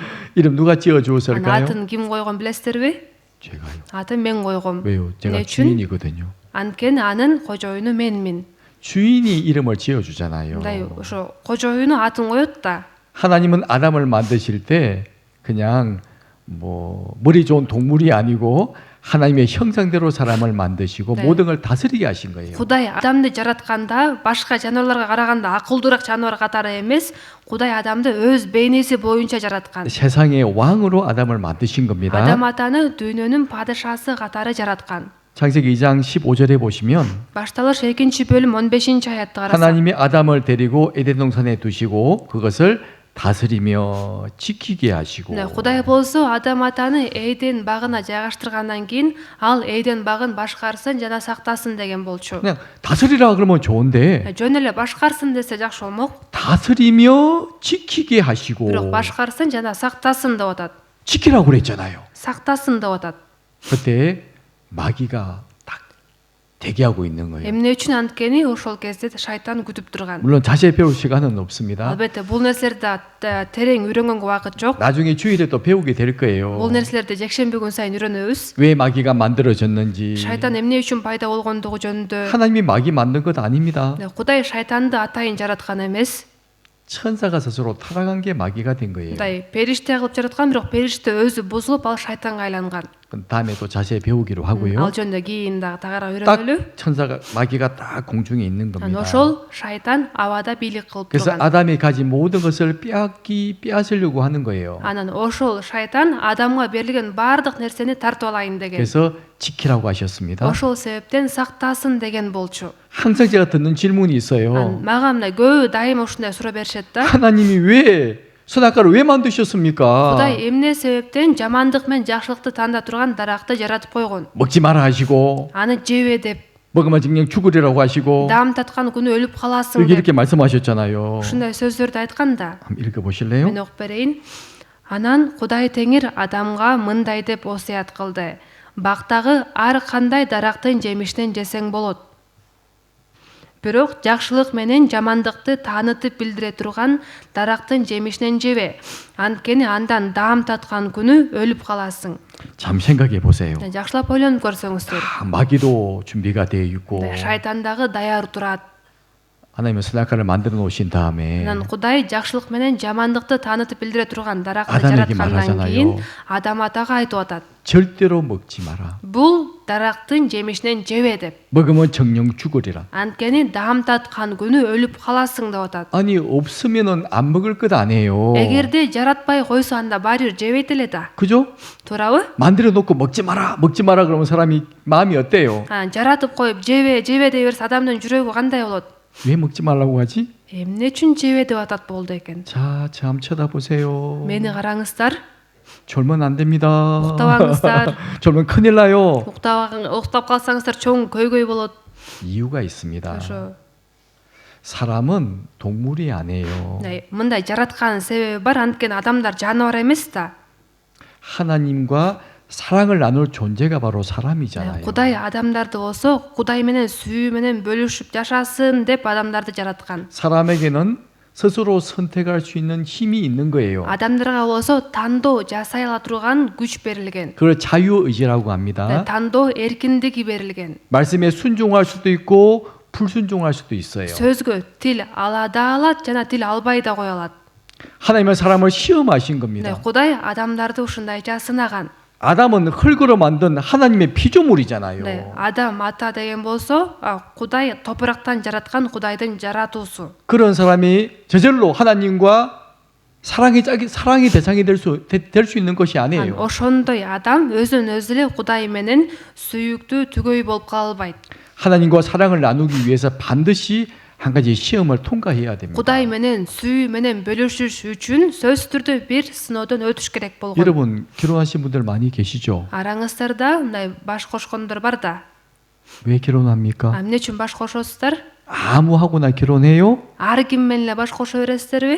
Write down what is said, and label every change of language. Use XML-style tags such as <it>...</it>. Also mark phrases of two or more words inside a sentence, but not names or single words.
<ko>이름 누가 지어</ko> <ky>Анын</ky> <ko>주었을까요?</ko> <ky>атын ким койгон билесиздерби?</ky> <ko>제가요.</ko> <ky>Атын мен койгом.</ky> <ko>왜요? 제가</ko> <ky>эмне үчүн?</ky> <ko>주인이거든요.</ko> <ky>Анткени анын кожоюну менмин.</ky> <ko>주인이 이름을 지어 주잖아요.</ko> <ky>мындай ошо кожоюну атын коет да.</ky> <ko>하나님은 아담을 만드실 때 그냥 뭐 머리 좋은 동물이 아니고 하나님의 형상대로 사람을 만드시고 네. 모든 걸 다스리게 하신 거예요.</ko> <ky>Кудай Адамды жаратканда башка жаныбарларга караганда акылдуураак жаныбар катары эмес, Кудай Адамды өз бейнеси боюнча жараткан.</ky> <ko>세상의 왕으로 아담을 만드신 겁니다.</ko> <ky>Адам атаны дүйнөнүн падышасы катары жараткан.</ky> <ko>창세기 2장 15절에 보시면</ko> <ky>Башталыш 2-бөлүм 15-аятты карасак,</ky> <ko>하나님이 아담을 데리고 에덴 동산에 두시고 그것을 다스리며 지키게 하시고</ko> <ky>Кудай болсо Адам атаны Эден багына жайгаштыргандан кийин ал Эден багын башкарсын жана сактасын деген болчу.</ky> <ko>그냥 다스리라 그러면 좋은데</ko> <ky>Жөн эле башкарсын десе жакшы болмок.</ky> <ko>다스리며 지키게 하시고</ko> <ky>Бирок башкарсын жана сактасын деп атат.</ky> <ko>지키라고 그랬잖아요.</ko> <ky>Сактасын деп атат.</ky> <ko>그때 마귀가 딱 대기하고 있는 거예요.</ko> <ky>Эмне үчүн анткени ошол кезде шайтан күтүп турган.</ky> <ko>물론 자세히 배울 시간은 없습니다.</ko> <ky>Албетте бул нерселерди терең үйрөнгөнгө убакыт жок.</ky> <ko>나중에 주일에 또 배우게 될 거예요.</ko> <ky>Бул нерселерди жекшемби күн сайын үйрөнөбүз.</ky> <ko>왜 마귀가 만들어졌는지.</ko> <ky>Шайтан эмне үчүн пайда болгондугу жөнүндө.</ky> <ko>하나님이 마귀 만든 것 아닙니다.</ko> <ky>Кудай шайтанды атайын жараткан эмес.</ky> <ko>천사가 스스로 타락한 게 마귀가 된 거예요.</ko> <ky>Мындай периште кылып жараткан, бирок периште өзү бузулуп ал шайтанга айланган.</ky> <ko>다음에 또 자세히 배우기로 하고요.</ko> <ky>Ал жөнүндө кийин дагы тагыраак</ky> <ko>딱</ko> <ky>үйрөнөлү.</ky> <ko>천사가 마귀가 딱 공중에 있는 겁니다.</ko> <ky>Ошол шайтан абада бийлик кылып</ky> <ko>그래서</ko> <ky>турган.</ky> <ko>아담이 가진 모든 것을 빼앗으려고 하는 거예요.</ko> <ky>Анан ошол шайтан Адамга берилген баардык нерсени тартып алайын деген.</ky> <ko>그래서 지키라고 하셨습니다.</ko> <ky>Ошол себептен сактасын деген болчу.</ky> <ko>항상 제가 듣는 질문이 있어요.</ko> <ky>Мага мындай көбү дайыма ушундай суроо беришет да.</ky> <ko>하나님이 왜 선악과를 왜 만드셨습니까?</ko> <ky>Кудай эмне себептен жамандык менен жакшылыкты тандап турган даракты жаратып койгон?</ky> <ko>먹지 마라 하시고</ko> <ky>Аны жебе деп,</ky> <ko>먹으면 그냥 죽으리라고 하시고</ko> <ky>даам таткан күнү өлүп каласың</ky> <ko>여기</ko> <ky>деп.</ky> <ko>이렇게 말씀하셨잖아요.</ko> <ky>Ушундай сөздөрдү айткан да.</ky> <ko>한번 읽어보실래요?</ko> <ky>Мен окуп берейин. Анан Кудай Теңир Адамга мындай деп осуят кылды. Бактагы ар кандай дарактын жемишинен жесең болот. Бирок жакшылык менен жамандыкты таанытып билдире турган дарактын жемишинен жебе. Анткени андан даам таткан күнү өлүп каласың.</ky> <ko>잠 생각해 보세요.</ko> <ky>Жакшылап ойлонуп көрсөңүздөр.</ky> <ko>마귀도 준비가 되어 있고</ko> <ky>Шайтан дагы даяр турат.</ky> <ko>하나님은 선악과를 만들어 놓으신 다음에</ko> <ky>Анан Кудай жакшылык менен жамандыкты таанытып билдире турган даракты</ky> <ko>Адам에게</ko> <ky>жараткандан</ky> <ko>말하잖아요.</ko> <ky>кийин Адам атага айтып атат.</ky> <ko>절대로 먹지 마라.</ko> <ky>Бул дарактын жемишинен жебе деп.</ky> <ko>먹으면 정령 죽으리라.</ko> <ky>Анткени даам таткан күнү өлүп каласың деп атат.</ky> <ko>아니 없으면은 안 먹을 것 아니에요.</ko> <ky>Эгерде жаратпай койсо анда баары бир жебейт эле да.</ky> <ko>그죠?</ko> <ky>Туурабы?</ky> <ko>만들어 놓고 먹지 마라 그러면 사람이 마음이 어때요?</ko> <ky>Жаратып коюп жебе дей берсе адамдын жүрөгү кандай болот?</ky> <ko>왜 먹지 말라고 하지?</ko> <ky>Эмне үчүн жебе деп атат болду экен?</ky> <ko>자, 참 쳐다보세요.</ko> <ky>Мени караңыздар.</ky> <ko>졸면 안 됩니다.</ko> <ky>Уктабаңыздар.</ky> <ko>졸면 큰일 나요.</ko> <ky>Уктап калсаңыздар чоң көйгөй болот.</ky> <ko>이유가 있습니다.</ko> <ky>Ошо.</ky> <ko>사람은 동물이 아니에요.</ko> <ky>Мындай жараткан себеби бар, анткени адамдар жаныбар эмес да.</ky> <ko>하나님과 사랑을 나눌 존재가 바로 사람이잖아요.</ko> <ky>Кудай адамдарды болсо, Кудай менен сүйүү менен бөлүшүп жашасын деп адамдарды жараткан.</ky> <ko>사람에게는 스스로 선택할 수 있는 힘이 있는 거예요.</ko> <ky>Адамдарга болсо тандоо жасай ала турган күч берилген.</ky> <ko>그걸 자유의지라고 합니다.</ko> <ky>Тандоо эркиндиги берилген.</ky> <ko>말씀에 순종할 수도 있고 불순종할 수도 있어요.</ko> <ky>Сөзгө тил ала да алат, жана тил албай да кое алат.</ky> <ko>하나님은 사람을 시험하신 겁니다.</ko> <ky>Кудай адамдарды ушундайча сынаган.</ky> <ko>아담은 흙으로 만든 하나님의 피조물이잖아요.</ko> <ky>Адам ата деген болсо, Кудай топурактан жараткан Кудайдын жаратуусу.</ky> <ko>그런 사람이 저절로 하나님과 사랑의 대상이 될 수 있는 것이 아니에요.</ko> <ky>Ошондой адам өзүн өзү эле Кудай менен сүйүктүү түгөй болуп кала албайт.</ky> <ko>하나님과 사랑을 나누기 위해서 반드시 한 가지 시험을 통과해야 됩니다.</ko> <ky>Кудай менен сүйүү менен бөлүшүш үчүн сөзсүз түрдө бир сыноодон өтүш керек болгон.</ky> <ko>여러분 결혼하신 분들 많이 계시죠?</ko> <ky>Араңыздарда мындай баш кошкондор бар да.</ky> <ko>왜 결혼합니까?</ko> <ky>Эмне үчүн баш кошосуздар?</ky> <ko>아무 하고나 결혼해요?</ko> <ky>Ар ким менен эле баш кошо бересиздерби?</ky>